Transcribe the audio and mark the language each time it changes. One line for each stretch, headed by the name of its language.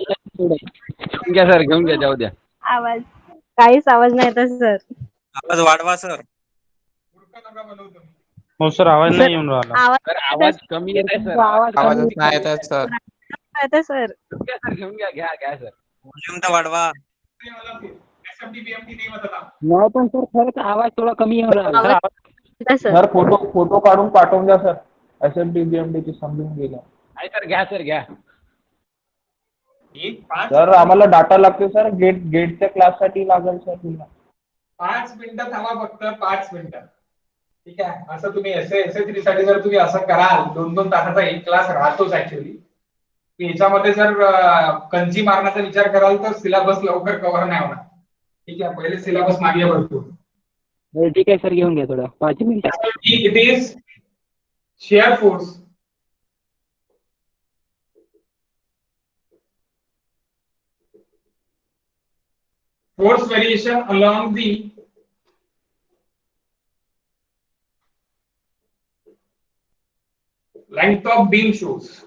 Marathi: घेऊन घ्या सर, घेऊन घ्या, जाऊ द्या. आवाज काहीच आवाज नाही येत सर. आवाज वाढवा सर. मूर्ख नका बनवू तुम्ही. हो सर, आवाज नाही येऊन राहिला. सर आवाज कमी येत आहे सर. आवाज आवाजच नाही येत आहे सर. येत सर. घेऊन घ्या सर, घेऊन घ्या सर. वॉल्यूम तर वाढवा.
Hindi: SFD BMD नहीं बता।
Marathi: नाही पण सर खरंच आवाज थोडा कमी
Hindi: हो रहा है.
Marathi: येत सर. सर फोटो काढून पाठवून द्या सर, SFD BMD ची समजून गेलं। आहे सर, घ्या सर, घ्या. एक 5 सर आम्हाला डाटा लागते सर, गेटच्या क्लास साठी लागेल सर तुला। 5 मिनिटं थांबा, फक्त 5 मिनिटं, ठीक आहे। असं तुम्ही SS3 साठी जर तुम्ही असं कराल, 2-2 तासाचा एक क्लास राहतोच ऍक्च्युअली, याच्यामध्ये जर कंची मारण्याचा विचार कराल तर सिलेबस लवकर कव्हर नाही होणार. ठीक आहे, पहिले सिलेबस मागे भरपूर. बरं ठीक आहे सर, घेऊन घ्या थोडं 5 मिनिटं.
English: It is shear force variation along the length of beam shows.